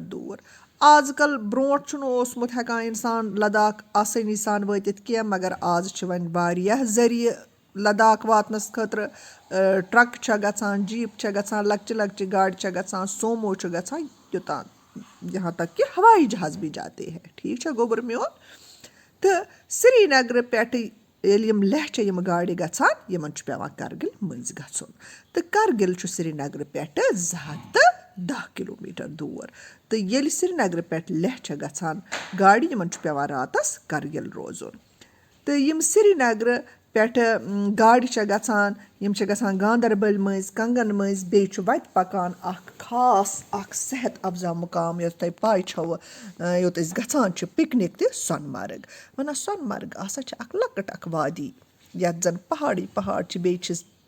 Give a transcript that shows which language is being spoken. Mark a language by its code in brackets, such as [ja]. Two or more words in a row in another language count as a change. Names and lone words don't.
[ks] دوٗر آز کل برونٛٹھ چھُنہٕ اوسمُت ہٮ۪کان اِنسان لداخ آسٲنی سان وٲتِتھ کینٛہہ مگر آز چھِ وۄنۍ واریاہ ذٔریعہٕ لداخ واتنَس خٲطرٕ ٹرٛکہٕ چھےٚ گژھان جیٖپ چھےٚ گژھان لۄکچہِ لۄکچہِ گاڑِ چھےٚ گژھان سومو چھُ گژھان یوٚتام [ur] یہاں تک کہ ہوائی جہاز بھی جاتے ہیں [ks] ٹھیٖک چھا گوٚبُر میون تہٕ سرینگرٕ پٮ۪ٹھٕ ییٚلہِ یِم لیہہ چھےٚ یِم گاڑِ گژھان یِمن چھُ پیٚوان کرگِل مٔنٛزۍ گژھُن تہٕ کرگِل چھُ سرینگرٕ پٮ۪ٹھٕ 210 کِلوٗمیٖٹر دوٗر تہٕ ییٚلہِ سرینگرٕ پٮ۪ٹھ لیہہ چھےٚ گژھان گاڑِ یِمن چھُ پیٚوان راتس کرگِل روزُن تہٕ یِم سرینگرٕ پٮ۪ٹھٕ گاڑِ چھےٚ گژھان یِم چھےٚ گژھان گاندربل مٔنٛزۍ کنگن مٔنٛزۍ بیٚیہِ چھُ وتہِ پکان اکھ خاص اکھ صحت افزا مُقام یۄس تۄہہِ پاے چھو یوٚت أسۍ گژھان چھِ پِکنِک تہِ سۄنہٕ مرگ ونان سۄنہٕ مرگ ہسا چھِ اکھ لۄکٕٹ اکھ وادی یتھ زن پہاڑی پہاڑ چھِ بیٚیہِ چھِس